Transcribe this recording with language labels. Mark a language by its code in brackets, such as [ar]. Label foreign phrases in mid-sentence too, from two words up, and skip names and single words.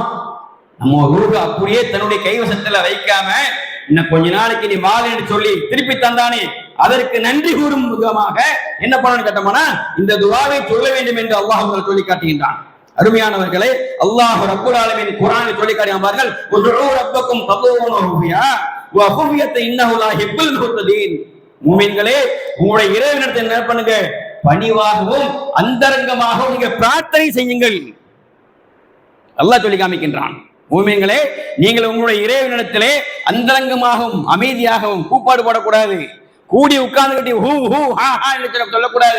[ta] நம்ம ரூஹ அப்படியே தன்னுடைய கைவசத்துல வைக்காம இன்னும் கொஞ்ச நாளைக்கு நீ வாழன்னு சொல்லி திருப்பி தந்தானே, அதற்கு நன்றி கூறும் விதமாக என்ன பண்ணணும் கேட்டோம்னா இந்த துஆவை சொல்ல வேண்டும் என்று அல்லாஹ் சொல்லி காட்டுகின்றான். அருமையானவர்களே, அல்லாஹ் [ar] رب العالمين [ta] குர்ஆனில் சொல்லி காட்டுகிறார்கள், [ar] ادعوا ربكم தضرعا وخفيا وخفية إنه لا يحب المعتدين. [ta] மூமின்களே, உங்களுடைய இறைவனிடத்தில் என்ன பண்ணுங்க? பணிவாகவும் அந்தரங்கமாகவும் நீங்க பிரார்த்தனை செய்யுங்கள். அல்லாஹ் சொல்லி காமிக்கின்றான். மூமின்களே, நீங்கள் உங்களுடைய இறைவனிடத்திலே அந்தரங்கமாகவும் அமைதியாகவும் கூப்பாடு போடக்கூடாது, கூடி உட்கார்ந்துகிட்டு ஹூ ஹூ ஹா ஹா என்று சொல்லக்கூடாது.